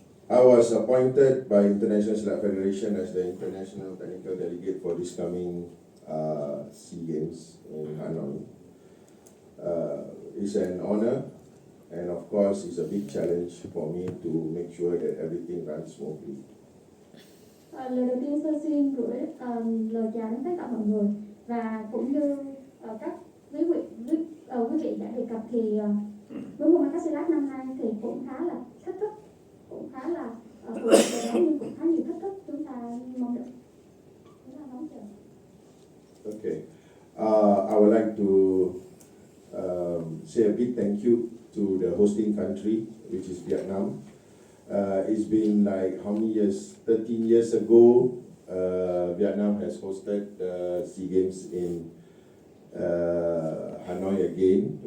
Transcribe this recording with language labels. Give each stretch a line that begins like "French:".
English: I was appointed by International Silat Federation as the International Technical Delegate for this coming SEA Games in Hanoi. It's an honor, and of course it's a big challenge for me to make sure that everything runs smoothly.
Vietnamese: Lời đầu tiên tôi xin gửi lời chào đến tất cả mọi người, và cũng như các quý vị đã đề cập thì với môn Pencak Silat năm nay thì cũng khá là thách thức, cũng khá là phù hợp với đó, nhưng cũng khá nhiều thách thức chúng ta mong đợi.
English: Okay. I would like to say a big thank you to the hosting country, which is Vietnam. It's been like how many years? 13 years ago, Vietnam has hosted SEA Games in Hanoi again.